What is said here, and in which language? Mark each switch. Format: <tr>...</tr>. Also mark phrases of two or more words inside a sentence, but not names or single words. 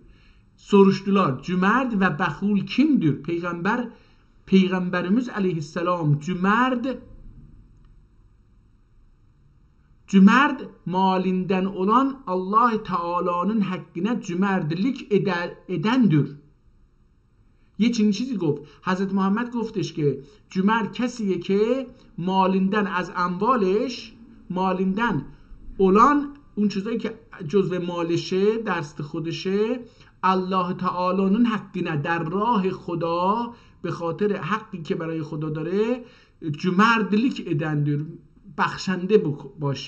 <tr>Soruştular, cümerd ve behul kimdir? Peygamberimiz aleyhisselam cümerd malinden olan Allah Teala'nın hakkına cümerdlik edendir.</tr> <fa>یه چنین چیزی گفت. حضرت محمد گفتش که جمرد کسیه که مالندن از اموالش،</fa> <tr>malından olan</tr> <fa>اون چیزایی که جزو مالشه، دست خودشه،</fa> <tr>Allah Teala'nın</tr> <fa>حقیه، در راه خدا به خاطر حقی که برای خدا داره</fa> <tr>cümerdlik edendir،</tr> <fa>بخشنده باشه.</fa>